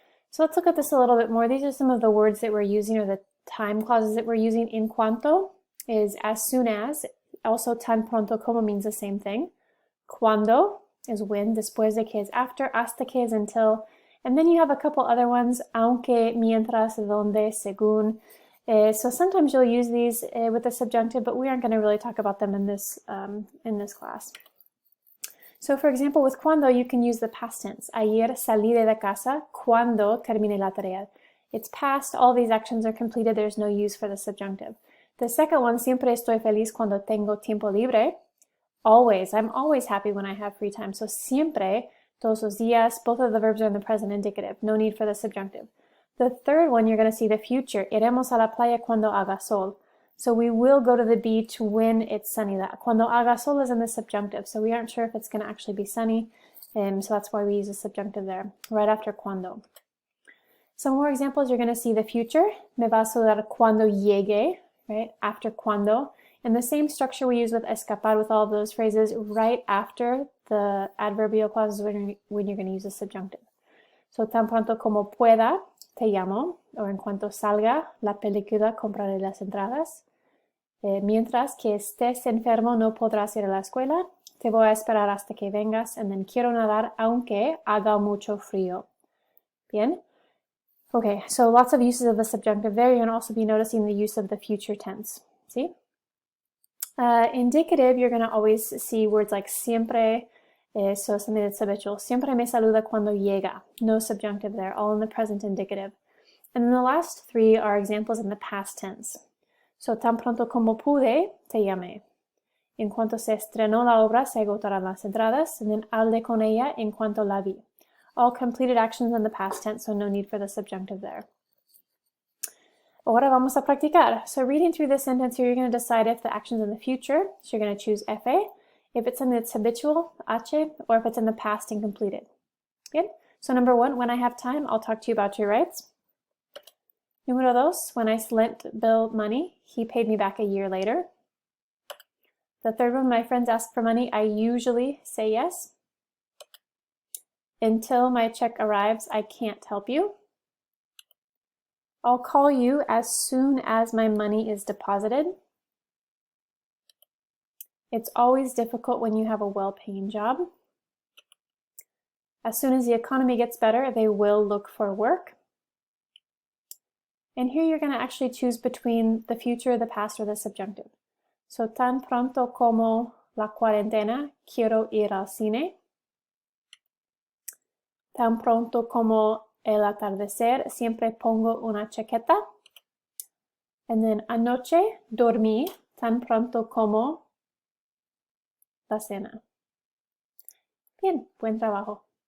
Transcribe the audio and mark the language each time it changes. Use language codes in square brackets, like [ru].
[en] So let's look at this a little bit more. These are some of the words that we're using, or the time clauses that we're using. In cuanto is as soon as. Also tan pronto como means the same thing. Cuando is when. Después de que is after. Hasta que is until. And then you have a couple other ones. Aunque, mientras, donde, según. So sometimes you'll use these with the subjunctive, but we aren't going to really talk about them in this class. So for example, with cuando, you can use the past tense. [es] Ayer salí de la casa cuando terminé la tarea. [en] It's past, all these actions are completed, there's no use for the subjunctive. The second one, [es] siempre estoy feliz cuando tengo tiempo libre. [en] Always, I'm always happy when I have free time. So siempre, todos los días, both of the verbs are in the present indicative. No need for the subjunctive. The third one, you're going to see the future. [es] Iremos a la playa cuando haga sol. [en] So we will go to the beach when it's sunny. That [es] cuando haga sol [en] is in the subjunctive, so we aren't sure if it's going to actually be sunny, so that's why we use a subjunctive there, right after cuando. Some more examples, you're going to see the future. [es] Me va a saludar cuando llegue, [en] right, after cuando. And the same structure we use with escapar with all of those phrases, right after the adverbial clauses when you're going to use a subjunctive. [es] So tan pronto como pueda, te llamo, o en cuanto salga la película, compraré las entradas. Mientras que estés enfermo, no podrás ir a la escuela. Te voy a esperar hasta que vengas. [en] And then [es] quiero nadar aunque haga mucho frío. Bien? [en] Okay, so lots of uses of the subjunctive there. You're going to also be noticing the use of the future tense. See? Indicative, you're going to always see words like siempre, so something that's habitual. [es] Siempre me saluda cuando llega. [en] No subjunctive there, all in the present indicative. And then the last three are examples in the past tense. [es] So tan pronto como pude, te llamé. En cuanto se estrenó la obra, se agotaron las entradas. [en] And then [es] hablé con ella en cuanto la vi. [en] All completed actions in the past tense, so no need for the subjunctive there. [es] Ahora vamos a practicar. [en] So reading through this sentence here, you're going to decide if the action's in the future, so you're going to choose FA. If it's something that's habitual, H, or if it's in the past and completed. Good? So number one, when I have time, I'll talk to you about your rights. [es] Número dos, [en] when I lent Bill money, he paid me back a year later. The third one, my friends ask for money, I usually say yes. Until my check arrives, I can't help you. I'll call you as soon as my money is deposited. It's always difficult when you have a well-paying job. As soon as the economy gets better, they will look for work. And here you're going to actually choose between the future, the past, or the subjunctive. [es] So tan pronto como la cuarentena, quiero ir al cine. Tan pronto como el atardecer, siempre pongo una chaqueta. [en] And then [es] anoche dormí tan pronto como la cena. Bien, buen trabajo.